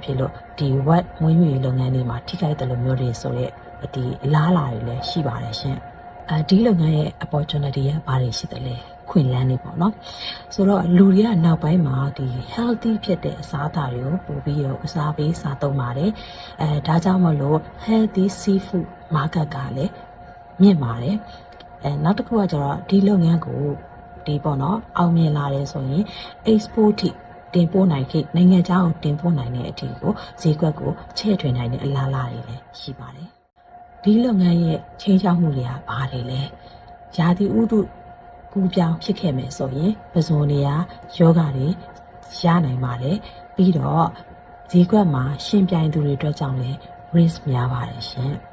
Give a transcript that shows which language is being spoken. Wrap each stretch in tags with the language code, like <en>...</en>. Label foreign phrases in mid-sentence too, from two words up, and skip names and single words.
<my>ဖြစ်လို့ဒီဝက်မွေးမြူရေးလုပ်ငန်းတွေမှာထိခိုက်တယ်လို့မျိုးတွေဆိုရက်ဒီအလားအလာတွေလည်းရှိပါတယ်ရှင်ဒီလုပ်ငန်းရဲ့ opportunity ကဘာတွေရှိသလဲခွင့်လန်းနေပေါ့နော်ဆိုတော့ လူတွေကနောက်ပိုင်းမှာဒီ healthy ဖြစ်တဲ့အစားအသောက်တွေကိုပို့ပြီးတော့အစားပေးစားသုံးပါတယ်ဒါကြောင့်မလို့</my> <en>healthy seafood market</en> <my>က လည်းမြင့်ပါတယ်နောက်တစ်ခုကကျတော့ဒီလုပ်ငန်းကိုဒီပေါ့နော်အောင်မြင်လာတယ်ဆိုရင် export ထိတင်ပို့နိုင်ခဲ့နိုင်ငံခြားကိုတင်ပို့နိုင်တဲ့အထီကိုဈေးကွက်ကိုချဲ့ထွင်နိုင်တဲ့အလားအလာတွေလည်းရှိပါတယ်ဒီလုပ်ငန်းရဲ့ချင်းချောက်မှုတွေကဘာတွေလဲယာတိဥတုကူးပြောင်းဖြစ်ခဲ့မယ်ဆိုရင်ပဇွန်တွေကယောဂတွေရနိုင်ပါတယ်ပြီးတော့ဈေးကွက်မှာရှင်ပြိုင်သူတွေအတွက်ကြောင့်လည်း risk များပါတယ်ရှင်</my>